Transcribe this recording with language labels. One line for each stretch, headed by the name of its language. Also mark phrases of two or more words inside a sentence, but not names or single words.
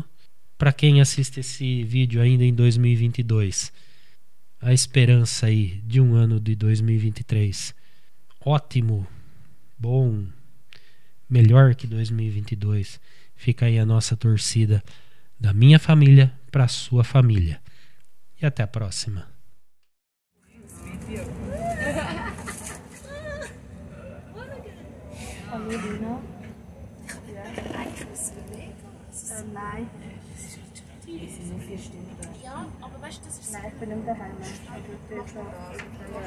Portuguese: Para quem assiste esse vídeo ainda em 2022, a esperança aí de um ano de 2023 ótimo, bom, melhor que 2022. Fica aí a nossa torcida da minha família para a sua família. E até a próxima.
German: Nein. Das sind nur 4 Stunden. Ja, aber weißt du, das ist... Nein, ich bin nicht mehr daheim. Ich bin schon... Ja.